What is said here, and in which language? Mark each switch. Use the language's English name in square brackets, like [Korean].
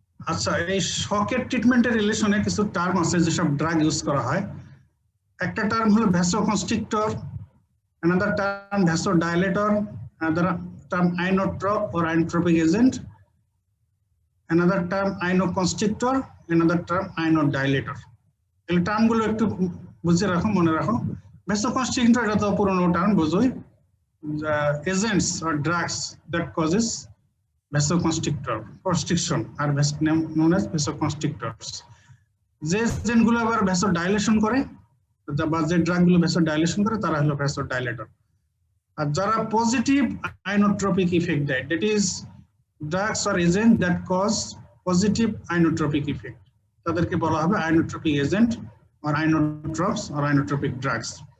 [Bangla] আচ্ছা, এই শকের ট্রিটমেন্টের রিলেশনে কিছু টার্ম আছে যেসব ড্রাগ ইউজ করা হয়। একটা টার্ম হলো vasoconstrictor, [English] another term vasodilator, another term inotrop or inotropic agent, another term inoconstrictor, another term inodilator. [Bangla] এই টার্ম গুলো একটু বুঝে রাখো, মনে রাখো। ভ্যাসোকনস্ট্রিক্টর এটা তো পুরনো term, বোঝোই, agents [English] or drugs that causes vasoconstrictor constriction are known as vasoconstrictors. [Bangla] যে এজেন্ট গুলো আবার ভ্যাসোডাইলেশন করে বা যে ড্রাগ গুলো ভ্যাসোডাইলেশন করে তারা হলো ভ্যাসোডাইলেটর। আর যারা পজিটিভ আইনোট্রপিক ইফেক্ট দেয়, that is drugs or agent that cause positive inotropic effect, তাদেরকে বলা হবে আইনোট্রপিক এজেন্ট আর আইনোট্রপস আর আইনোট্রপিক ড্রাগস।